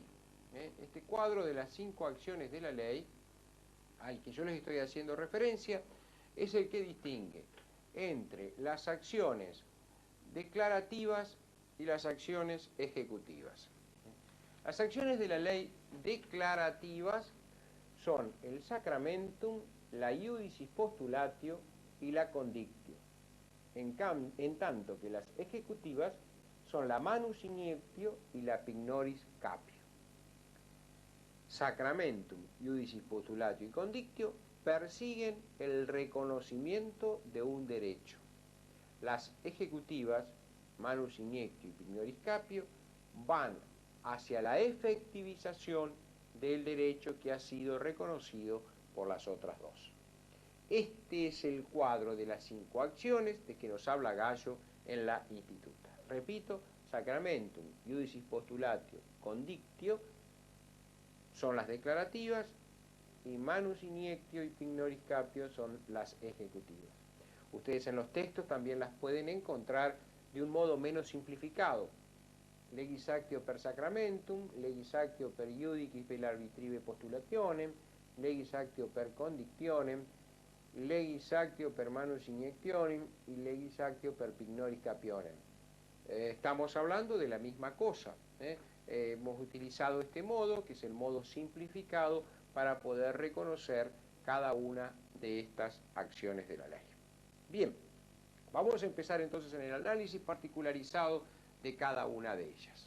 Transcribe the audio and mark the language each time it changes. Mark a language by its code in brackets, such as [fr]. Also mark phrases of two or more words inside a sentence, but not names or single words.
[es] Este cuadro de las 5 acciones de la ley, al que yo les estoy haciendo referencia, es el que distingue entre las acciones declarativas y las acciones ejecutivas. Las acciones de la ley declarativas son el sacramentum, la [la] iudicis postulatio [es] y la condictio. En tanto que las ejecutivas son la [la] manus iniectio [es] y la [la] pignoris capio. [es] Sacramentum, [la] iudicis postulatio [es] y condictio persiguen el reconocimiento de un derecho. Las ejecutivas, [la] manus iniectio [es] y [la] pignoris capio, [es] van hacia la efectivización del derecho que ha sido reconocido por las otras dos. Este es el cuadro de las 5 acciones de que nos habla Gallo en la Instituta. Repito, sacramentum, [la] iudicis postulatio, [es] condictio son las declarativas y [la] manus iniectio [es] y [la] pignoris capio [es] son las ejecutivas. Ustedes en los textos también las pueden encontrar de un modo menos simplificado. [la] Legis actio per sacramentum, legis actio per iudicis per arbitrive postulationem, legis actio per condictionem, legis actio per manus iniectionem y legis actio per pignoris capionem. [es] Estamos hablando de la misma cosa. Hemos utilizado este modo, que es el modo simplificado, para poder reconocer cada una de estas acciones de la ley. Bien, vamos a empezar entonces en el análisis particularizado de cada una de ellas.